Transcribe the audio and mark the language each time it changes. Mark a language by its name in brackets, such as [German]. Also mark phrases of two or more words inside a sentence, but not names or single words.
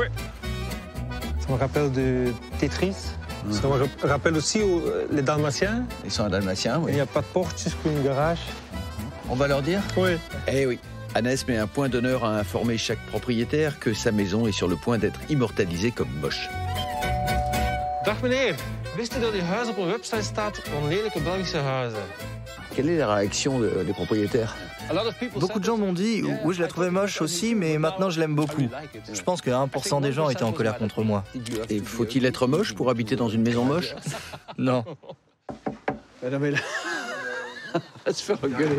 [French] Ça me rappelle de Tetris. Ça me rappelle aussi les Dalmatiens. Ils sont un dalmatien, Il oui. n'y a pas de porte, juste une garage. On va leur dire? Oui. Eh oui. Hannes met un point d'honneur à informer chaque propriétaire que sa maison est sur le point d'être immortalisée comme moche. [Dutch] Dag meneer, wist u dat uw huis op een website staat van lelijke Belgische huizen? [French] Quelle est la réaction des propriétaires? Beaucoup de gens m'ont dit « Oui, je la trouvais moche aussi, mais maintenant je l'aime beaucoup ». Je pense que 1% des gens étaient en colère contre moi. Et faut-il être moche pour habiter dans une maison moche? Non. Non mais là... On va se faire engueuler.